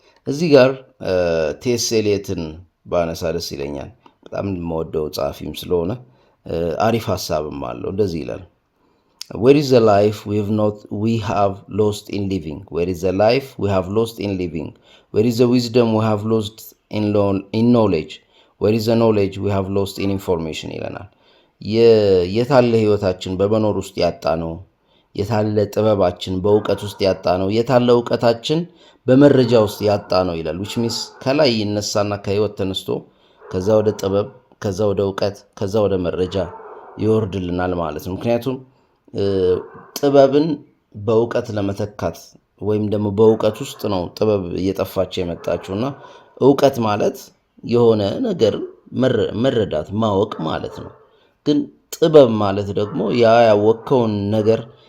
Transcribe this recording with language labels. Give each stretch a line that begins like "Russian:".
Amharic: እዚህ ጋር ቴስ ኤሊየትን ባነሳ ደስ ይለኛል። በጣም የምወደው ጸሐፊም ስለሆነ አሪፍ ሀሳብም አለው። እንደዚህ ይላል
English: Where is the life we have lost in living? Where is the life we have lost in living? Where is the wisdom we have lost in knowledge? Where is the knowledge we have lost in information?
Amharic: ይለናል። የታለ ህይወታችን በመኖር ውስጥ ያጣ ነው? የታለ ጥበባችን በእውቀት ውስጥ ያጣ ነው? የታለ እውቀታችን በመረጃ ውስጥ ያጣ ነው ይላል።
English: which means
Amharic: ከላይ ይነሳና ከህይወት ተነስቶ ከዛ ወደ ጥበብ፣ ከዛ ወደ እውቀት፣ ከዛ ወደ መረጃ ይወርድልናል ማለት ነው። ምክንያቱም ጥበብን በእውቀት ለመተካት ወይም ደግሞ በእውቀት ውስጥ ነው ጥበብ እየጠፋች የመጣችውና እውቀት ማለት የሆነ ነገር መረዳት ማወቅ ማለት ነው። ግን ጥበብ ማለት ደግሞ ያ ያወቅከውን ነገር